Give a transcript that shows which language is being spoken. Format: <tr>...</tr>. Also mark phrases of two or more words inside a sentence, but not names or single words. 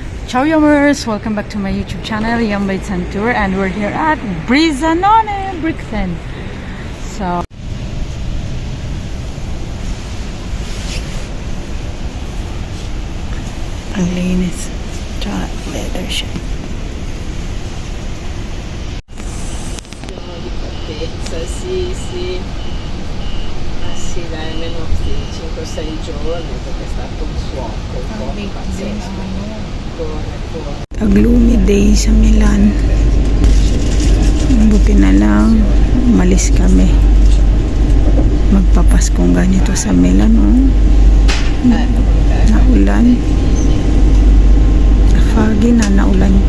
<en>Ciao Yummers! Welcome back to my YouTube channel, Yum Bites and Tour, and we're here at Brizanone, Brixton.</en> <tl>So, ang linis. Tsaka leather siya.</tl> <it>Sì, sì, dai, almeno 5-6 giorni perché è stato un suoco, un po' pazzesco.</it> <en>A-gloomy day</en> <tl>sa Milan. Buti na lang umalis kami. Magpapaskong ganito sa Milan, oh. Naulan. Foggy na, naulan pa.</tl>